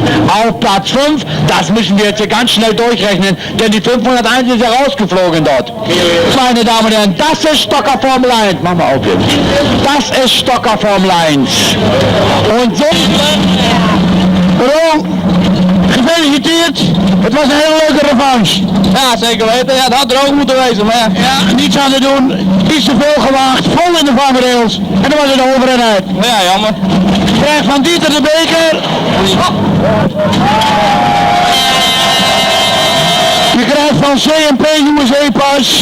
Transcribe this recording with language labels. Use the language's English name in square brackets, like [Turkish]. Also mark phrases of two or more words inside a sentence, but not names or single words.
[German] Auf Platz 5? Das müssen wir jetzt hier ganz schnell durchrechnen, denn die 501 ist ja rausgeflogen dort. Meine Damen und Herren, das ist Stockcar Formel 1. Machen wir auf jetzt. Das ist Stockcar Formel 1. Und so... Hallo, [Dutch] gefeliciteerd. Het was een hele leuke revanche. Ja, zeker weten. Ja, dat had er ook moeten wezen, maar ja, niets aan te doen. Iets te veel gewaagd, vol in de vangrails. En dan was het over en uit. Ja, jammer. Krijg van Dieter de beker. Je krijgt van CMP USA pas.